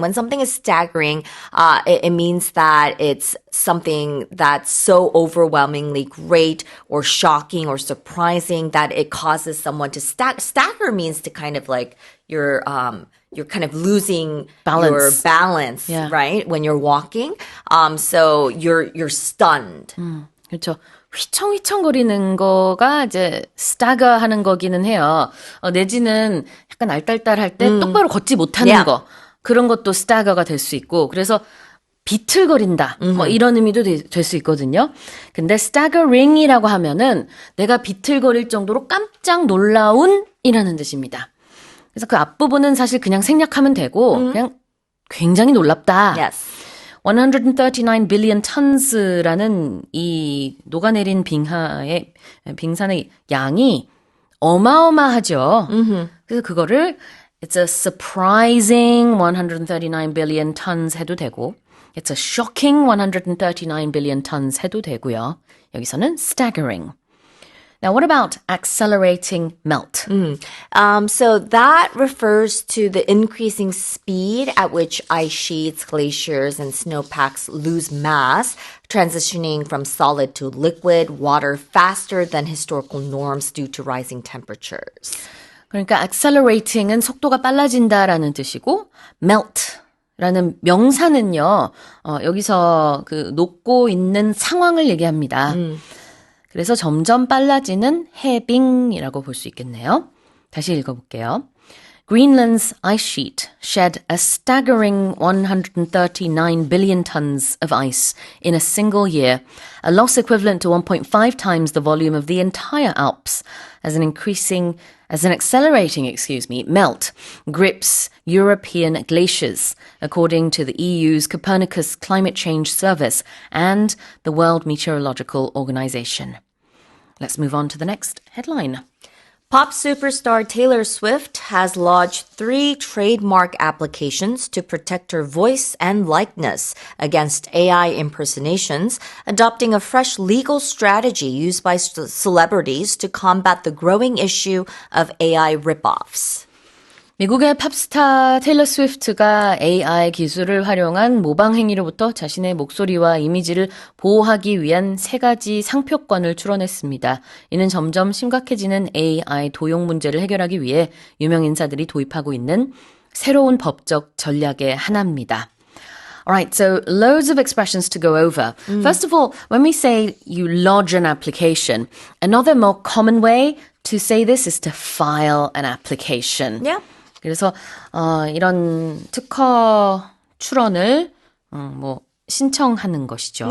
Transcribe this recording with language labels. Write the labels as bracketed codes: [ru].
[en] When something is staggering, it means that it's something that's so overwhelmingly great or shocking or surprising that it causes someone to stagger means to kind of like you're kind of losing your balance, Yeah. right? When you're walking. So you're stunned. [ko] 그렇죠. 휘청휘청거리는 거가 이제 stagger 하는 거기는 해요. 내지는 약간 알딸딸할 때 똑바로 걷지 못하는 [en] Yeah. [ko] 거. 그런 것도 stagger가 될 수 있고. 그래서 비틀거린다. 뭐 이런 의미도 될 수 있거든요. 근데 staggering이라고 하면은 내가 비틀거릴 정도로 깜짝 놀라운 이라는 뜻입니다. 그래서 그 앞부분은 사실 그냥 생략하면 되고 그냥 굉장히 놀랍다. [en] Yes. [ko] 139 billion tons라는 이 녹아내린 빙산의 양이 어마어마하죠. 그래서 그거를 [en] it's a surprising 139 billion tons [ko] 해도 되고 [en] it's a shocking 139 billion tons [ko] 해도 되고요. 여기서는 [en] staggering. Now, what about accelerating melt? So that refers to the increasing speed at which ice sheets, glaciers, and snowpacks lose mass, transitioning from solid to liquid water faster than historical norms due to rising temperatures. [ko] 그러니까 accelerating은 속도가 빨라진다라는 뜻이고 melt라는 명사는요. 여기서 그 녹고 있는 상황을 얘기합니다. 그래서 점점 빨라지는 해빙이라고 볼 수 있겠네요. 다시 읽어볼게요. [en] Greenland's ice sheet shed a staggering 139 billion tons of ice in a single year, a loss equivalent to 1.5 times the volume of the entire Alps, as an accelerating melt grips European glaciers, according to the EU's Copernicus Climate Change Service and the World Meteorological Organization. Let's move on to the next headline. Pop superstar Taylor Swift has lodged 3 trademark applications to protect her voice and likeness against AI impersonations, adopting a fresh legal strategy used by celebrities to combat the growing issue of AI rip-offs. [ko] 미국의 팝스타 테일러 스위프트가 AI 기술을 활용한 모방 행위로부터 자신의 목소리와 이미지를 보호하기 위한 3가지 상표권을 출원했습니다. 이는 점점 심각해지는 AI 도용 문제를 해결하기 위해 유명 인사들이 도입하고 있는 새로운 법적 전략의 하나입니다. [en] Alright, so loads of expressions to go over. First of all, when we say you lodge an application, another more common way to say this is to file an application. Yeah. [ko] 그래서 이런 특허 출원을 신청하는 것이죠.